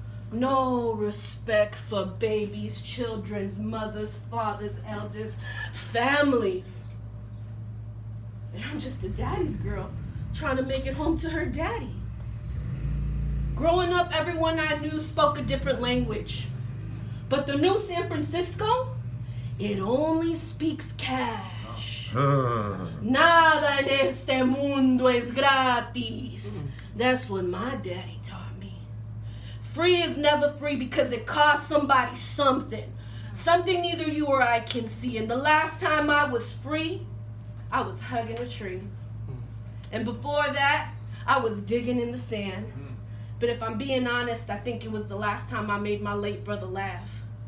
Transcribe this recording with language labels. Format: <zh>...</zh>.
<en>No respect for babies, children's mothers, fathers, elders, families. And I'm just a daddy's girl trying to make it home to her daddy. Growing up, everyone I knew spoke a different language. But the new San Francisco, it only speaks cash.</en> <es>Nada en este mundo es gratis.</es> <en>That's what my daddy taught me. Free is never free because it costs somebody something. Something neither you or I can see. And the last time I was free, I was hugging a tree. And before that, I was digging in the sand. But if I'm being honest, I think it was the last time I made my late brother laugh.</en>